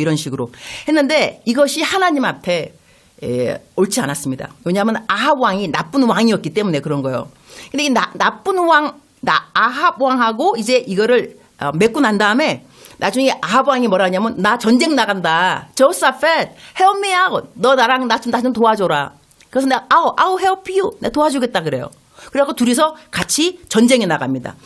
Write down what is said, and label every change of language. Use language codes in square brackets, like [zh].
[ko] 이런 식으로 했는데 이것이 하나님 앞에 옳지 않았습니다. 왜냐하면 아합 왕이 나쁜 왕이었기 때문에 그런 거예요. 근데 이 나쁜 아합 왕하고 이제 이거를 맺고 난 다음에 나중에 아합 왕이 뭐라 하냐면 나 전쟁 나간다. [en] 저호사밧 help me out. [ko] 너 나랑 나 좀 도와줘라. 그래서 내가 [en] I'll help you. [ko] 내가 도와주겠다 그래요. 그래갖고 둘이서 같이 전쟁에 나갑니다.